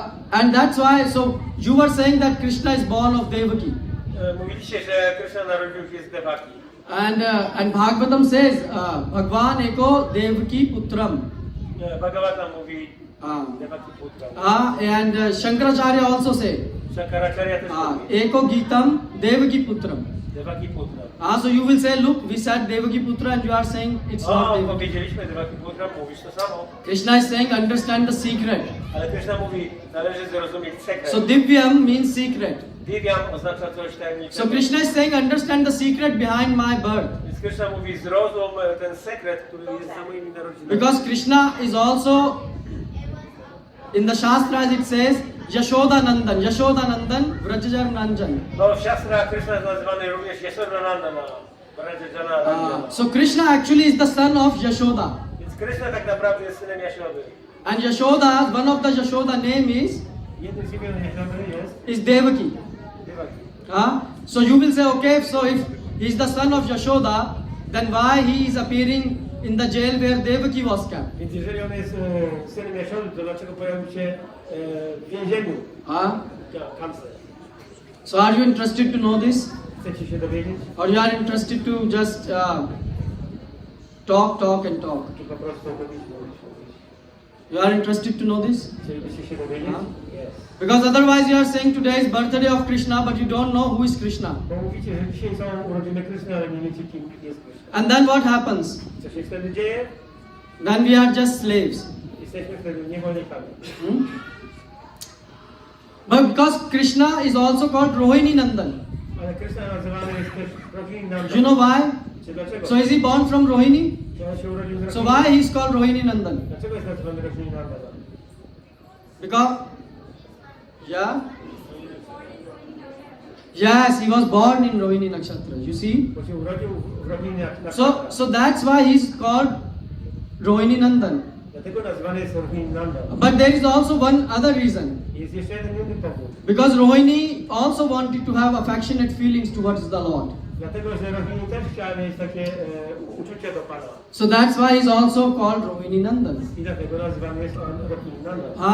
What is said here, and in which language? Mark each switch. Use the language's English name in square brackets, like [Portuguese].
[English] And that's why, so you were saying that Krishna is born of Devaki. [Polish] Mówiliście, że Krishna narodził się z Devaki. [English] And Bhagavatam says, [Sanskrit] Bhagwan eko Devaki putram. [Polish] Bhagavatam mówi Devaki putra. [English] And Shankaracharya also say, [Polish] Shankaracharya też mówi [Sanskrit] eko Gitam Devaki putram. [Polish] Devaki putra. [English] So you will say, look, we said Devaki putra and you are saying it's not Devaki. [Polish] Powiedzieliśmy Devaki putra, mówisz to samo. [English] Krishna is saying, understand the secret. [Polish] Ale Krishna mówi, należy zrozumieć sekret. [English] So Divyam means secret. [Polish] Divyam oznacza coś tajemniczego. [English] So Krishna is saying, understand the secret behind my birth. [Polish] Więc Krishna mówi, zrozum ten sekret, który jest za moimi narodzinami. [English] Because Krishna is also, in the Shastras it says, Yashodanandan, Vrajajar Nanjan. [Polish] No w Shastrach Krishna jest nazywany również Yashodanandana, Vrajajana Ranjana. [English] So Krishna actually is the son of Yashoda. [Polish] Więc Krishna tak naprawdę jest synem Yashody. [English] And Yashoda, one of the Yashoda name is [Polish] Jednym z imion Yashody jest [English] Devaki. [Polish] Devaki. [English] So you will say, okay, so if he is the son of Yashoda, then why he is appearing in the jail where Devaki was kept? [Polish] Więc jeżeli on jest synem Yashody, to dlaczego pojawił się w więzieniu? Kamse. [English] So are you interested to know this? [Polish] Chcecie się dowiedzieć? [English] Or you are interested to just talk and talk? [Polish] Czy po prostu mówić? [English] You are interested to know this? [Polish] Chcielibyście się dowiedzieć? [English] Yes. Because otherwise you are saying today is birthday of Krishna, but you don't know who is Krishna. [Polish] Bo mówicie, że dzisiaj są urodziny Kryszny, ale nie wiecie, kim jest Kryszna. [English] And then what happens? [Polish] Co się wtedy dzieje? [English] Then we are just slaves. [Polish] Jesteśmy wtedy niewolnikami. [English] But because Krishna is also called Rohini Nandan. [Polish] Ale Kryszna nazywany jest też Rohini Nandan. [English] Do you know why? [Polish] Czy dlaczego? [English] So is he born from Rohini? [Polish] Czy on się urodził z [English] So [Polish] Rohini? [English] why he is called Rohini Nandan? [Polish] Dlaczego jest nazywany Rohini Nandan? [English] Because, yeah? Yes, he was born in Rohini Nakshatra. You see? [Polish] Bo się urodził w Rohini Nakshatra. [English] So that's why he is called Rohini Nandan. [Polish] Dlatego nazwany jest Rohini Nanda. [English] But there is also one other reason. [Polish] Jest jeszcze jeden inny powód. [English] Because Rohini also wanted to have affectionate feelings towards the Lord. [Polish] Dlatego, że Rohini też chciała mieć takie uczucie do Pana. [English] So that's why he's also called Rohini Nandan. [Polish] I dlatego nazywany jest on Rohini Nanda.